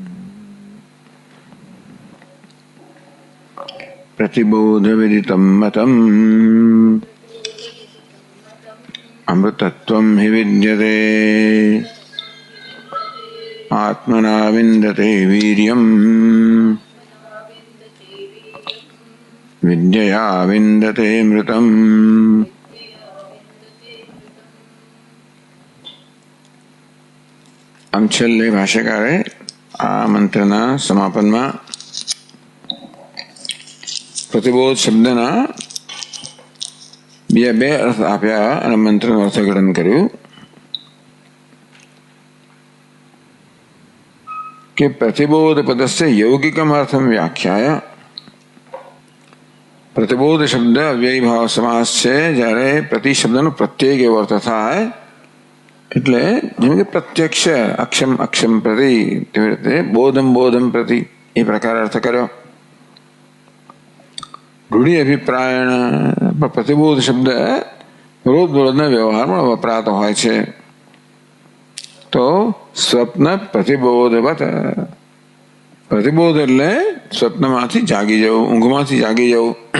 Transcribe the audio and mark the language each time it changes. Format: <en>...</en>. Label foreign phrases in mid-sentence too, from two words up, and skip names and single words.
<sa>प्रतिबोधविदितं मतम् अमृतत्वं हि विद्यते आत्मना विन्दते वीर्यम् विद्यया विन्दते मृतम्।</sa> <gu>આમ છેલ્લે ભાષ્યકારે આ મંત્રના સમાપનમાં પ્રતિબોધ શબ્દના બે અર્થ આપ્યા અને મંત્રનું અર્થઘટન કર્યું કે</gu> <sa>પ્રતિબોધ પદસ્ય यौगिकम अर्थम व्याख्याय।</sa> <gu>પ્રતિબોધ શબ્દ અવ્યયી ભાવ સમાસ છે જ્યારે પ્રતિ શબ્દનો પ્રત્યેક એવો અર્થ થાય એટલે જેમ કે પ્રત્યક્ષ અક્ષમ અક્ષમ પ્રતિ તેવી રીતે બોધમ બોધમ પ્રતિ એ પ્રકાર અર્થ કર્યો।</gu> <sa>રૂઢિ અભિપ્રાયણ</sa> <gu>પ્રતિબોધ શબ્દ રોજબરોજના વ્યવહારમાં વપરાતો હોય છે તો</gu> <sa>સ્વપ્ન પ્રતિબોધવત</sa> <gu>પ્રતિબોધ એટલે સ્વપ્નમાંથી જાગી જવું ઊંઘમાંથી જાગી જવું।</gu>